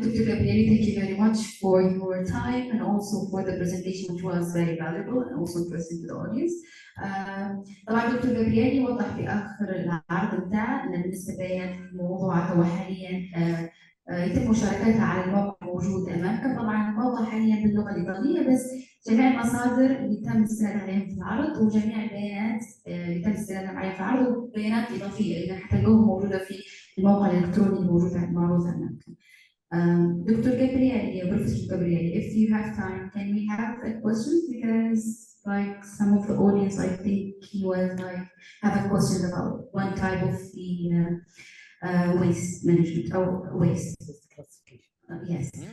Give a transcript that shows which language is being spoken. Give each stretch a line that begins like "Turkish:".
English: Gabriele, thank you very much for your time and also for the presentation, which was very valuable and also interesting to the audience.
Arabic: طبعا دكتور جابرييل وضح في آخر العرض بتاعه أن بالنسبة لموضوعات هو حاليا يتم مشاركتها على الموقع الموجود أمامكم. طبعا الموقع حاليا باللغة الإيطالية، بس جميع المصادر اللي تم الاستناد عليها في العرض وجميع البيانات اللي تم الاستناد عليها في العرض وبيانات إضافية إذا حتلقوها موجودة في الموقع الإلكتروني الموجود معروض أمامكم.
English: Dr. Gabriele, Professor Gabriele, if you have time, can we have a question? Because like some of the audience, I think he was like have a question about one type of the waste management or waste. Yes.